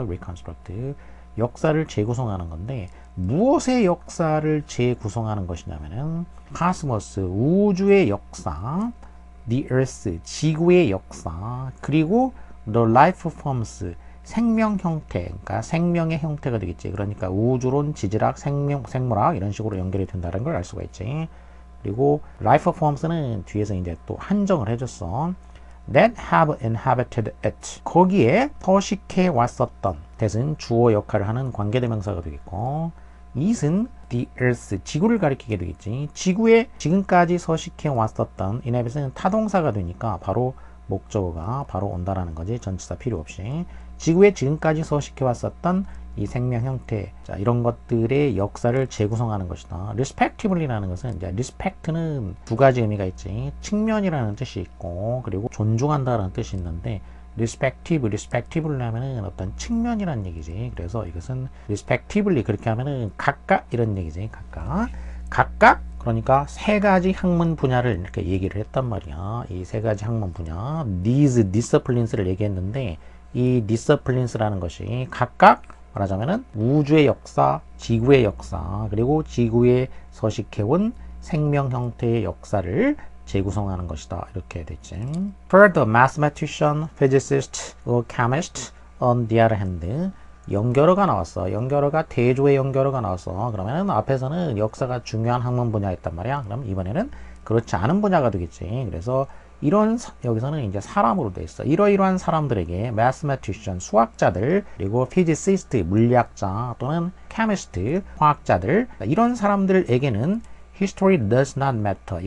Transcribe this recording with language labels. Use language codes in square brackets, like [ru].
[ko] reconstruct, 역사를 재구성하는 건데 무엇의 역사를 재구성하는 것이냐면은 cosmos, 우주의 역사, [en] the earth, [ko] 지구의 역사, 그리고 [en] the life forms, [ko] 생명 형태, 그러니까 생명의 형태가 되겠지. 그러니까 우주론, 지질학, 생물학, 이런 식으로 연결이 된다는 걸 알 수가 있지. 그리고 life forms는 뒤에서 이제 또 한정을 해줬어. [en] that have inhabited it, [ko] 거기에 서식해 왔었던. that은 주어 역할을 하는 관계대명사가 되겠고, it은 the earth, 지구를 가리키게 되겠지. 지구에 지금까지 서식해 왔었던. inhabit은 타동사가 되니까 바로 목적어가 바로 온다라는 거지. 전치사 필요 없이. 지구에 지금까지 서식해 왔었던 이 생명 형태, 자, 이런 것들의 역사를 재구성하는 것이다. respectively라는 것은, 이제 respect는 두 가지 의미가 있지. 측면이라는 뜻이 있고, 그리고 존중한다라는 뜻이 있는데, respectively 하면은 어떤 측면이라는 얘기지. 그래서 이것은 respectively 그렇게 하면은 각각 이런 얘기지. 각각 그러니까 세 가지 학문 분야를 이렇게 얘기를 했단 말이야. 이 세 가지 학문 분야, [en] these disciplines [ko] 를 얘기했는데, 이 disciplines라는 것이 각각 말하자면은 우주의 역사, 지구의 역사, 그리고 지구에 서식해온 생명 형태의 역사를 재구성하는 것이다. 이렇게 됐지. [en] For the mathematician, physicist, or chemist, on the other hand, [ko] 연결어가 나왔어. 연결어가 대조의 연결어가 나왔어. 그러면 앞에서는 역사가 중요한 학문 분야였단 말이야. 그럼 이번에는 그렇지 않은 분야가 되겠지. 그래서 여기서는 이제 사람으로 돼 있어. 이러이러한 사람들에게 mathematician, 수학자들, 그리고 physicist, 물리학자, 또는 chemist, 화학자들, 이런 사람들에게는 [en] history does not matter.